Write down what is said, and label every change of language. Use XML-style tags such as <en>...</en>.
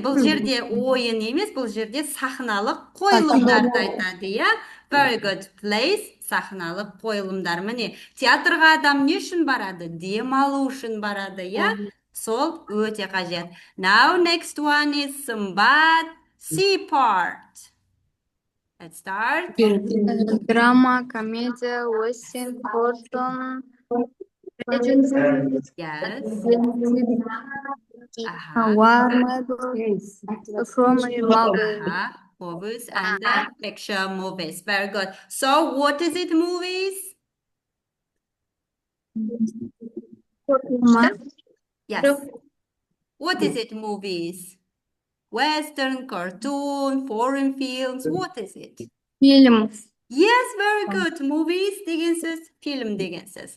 <kk>Бұл жерде ойын емес, бұл жерде сахналық қойылымдарды айтады, я?</kk> <en>Very good.</en> <kk>Plays, сахналық қойылымдар. Міне, театрға адам не үшін барады? Демалу үшін барады, я? Сол өте қажет.</kk> <en>Now, next one is Сымбат, C part. Let's start. Drama, comedy, western, cartoon, Yes. war movies, from movies. Movies and the picture movies. Very good. So, what is it, movies? Yes. What is it, movies? Western, cartoon, foreign films. What is it? Film. Yes, very good.</en> <kk>Movies деген сөз, film деген сөз.</kk>